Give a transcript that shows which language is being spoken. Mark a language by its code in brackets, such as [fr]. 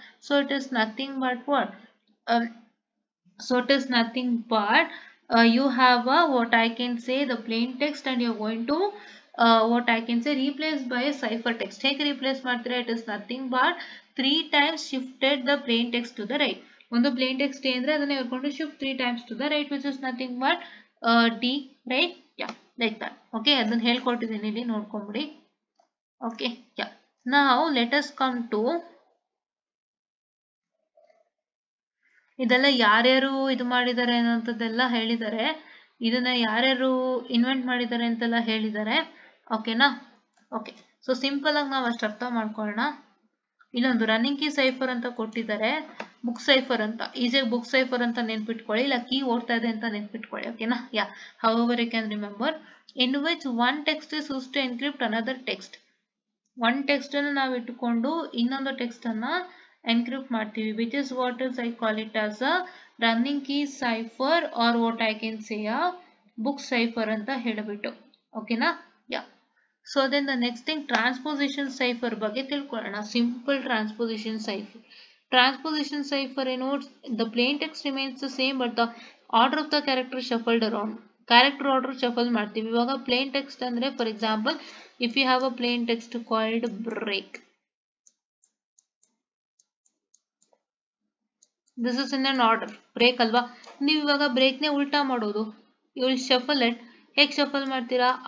[en] So it is nothing but what? So it is nothing but you have a what I can say the plain text and you are going to what I can say replaced by a ciphertext. Take replace ಮಾಡ್ತೀರಾ, it is nothing but 3 times shifted the plain text to the right. ಒಂದು plain text ಅಂದ್ರೆ [kn] ಅದನ್ನ ಹೇಳ್ಕೊಂಡು [en] shift 3 times to the right, which is nothing but D, right? Yeah, like that. [kn] Okay, ಅದನ್ನ ಹೇಳ್ಕೊಟ್ಟಿದ್ದೀನಿ ಇಲ್ಲಿ ನೋಡ್ಕೊಂಬಿಡಿ. Okay, yeah. Now let us come to ಇದೆಲ್ಲ ಯಾರ್ಯಾರು ಇದು ಮಾಡಿದ್ದಾರೆ ಅನ್ನೋಂಥದ್ದೆಲ್ಲ ಹೇಳಿದ್ದಾರೆ. ಇದನ್ನ ಯಾರ್ಯಾರು ಇನ್ವೆಂಟ್ ಮಾಡಿದ್ದಾರೆ ಅಂತೆಲ್ಲ ಹೇಳಿದ್ದಾರೆ. ಓಕೆನಾ? ಓಕೆ, ಸೊ ಸಿಂಪಲ್ ಆಗಿ ನಾವು ಅಷ್ಟು ಅರ್ಥ ಮಾಡ್ಕೊಳ್ಳೋಣ. ಇಲ್ಲೊಂದು ರನ್ನಿಂಗ್ ಕೀ ಸೈಫರ್ ಅಂತ ಕೊಟ್ಟಿದ್ದಾರೆ, ಬುಕ್ ಸೈಫರ್ ಅಂತ. ಈಸಿಯಾಗಿ ಬುಕ್ ಸೈಫರ್ ಅಂತ ನೆನ್ಪಿಟ್ಕೊಳ್ಳಿ, ಇಲ್ಲ ಕೀ ಓಡ್ತಾ ಇದೆ ಅಂತ ನೆನ್ಪಿಟ್ಕೊಳ್ಳಿ. ಓಕೆನಾ? [en] Yeah, however you can remember in which one text is used to encrypt another text. one text [kn] ಅನ್ನು ನಾವು ಇಟ್ಟುಕೊಂಡು ಇನ್ನೊಂದು ಟೆಕ್ಸ್ಟ್ ಅನ್ನ ಎನ್ಕ್ರಿಪ್ಟ್ ಮಾಡ್ತೀವಿ, [en] which is what is I call it as a running key cipher or what I can say a book cipher [kn] ಅಂತ ಹೇಳಿಬಿಟ್ಟು. [en] ಓಕೆನಾ? Yeah, so then the next thing transposition cipher [kn] ಬಗ್ಗೆ ತಿಳ್ಕೊಳ್ಳೋಣ. [en] simple transposition cipher. Transposition cipher ಏನು? the plain text remains the same but the order of the character shuffled around. [kn] Character order shuffle ಮಾಡ್ತೀವಿ. [en] ಇವಾಗ plain text ಅಂದ್ರೆ for example if you have a plain text called break, this is in an order. Break ಅಲ್ವಾ? [kn] ನೀವು ಇವಾಗ ಬ್ರೇಕ್ನೇ ಉಲ್ಟಾ ಮಾಡೋದು, [en] You will shuffle it. [kn] ಹೇಗೆ shuffle ಮಾಡ್ತೀರಾ?